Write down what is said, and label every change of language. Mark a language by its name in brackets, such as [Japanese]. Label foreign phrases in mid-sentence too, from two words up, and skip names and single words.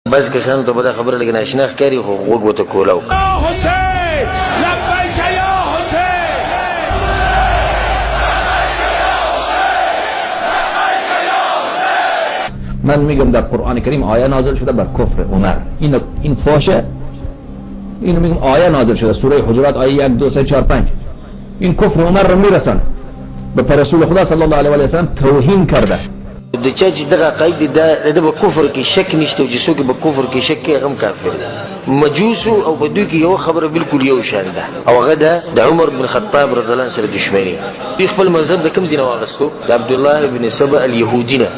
[Pashto] بس کسانو ته به دا خبره لږ ناشنا ښکاري خو غوږ ورته کولاو. [Persian] من میگم در قرآن کریم آیه نازل شده بر کفر عمر. این فاشه. اینو میگم آیه نازل شده سوره حجرات آیه 1 2 3 4 5. این کفر عمر رو میرسن به رسول خدا [Arabic] صلی الله علیه و سلم [Persian] توهین کرده. [Pashto] د چا چې دغه عقاید د په کفر کې شک نشته او چې څوک په کفر کې شک کوي هغه کافر دی. مجوس او په دوی کې یو خبره بالکل یو شان ده او هغه ده د عمر بن خطاب [Arabic] رضی الله عنه [Pashto] سره دښمنی. دوی خپل مذهب د کوم ځای نه واغستو؟ د عبد الله بن سبا الیهودی نه.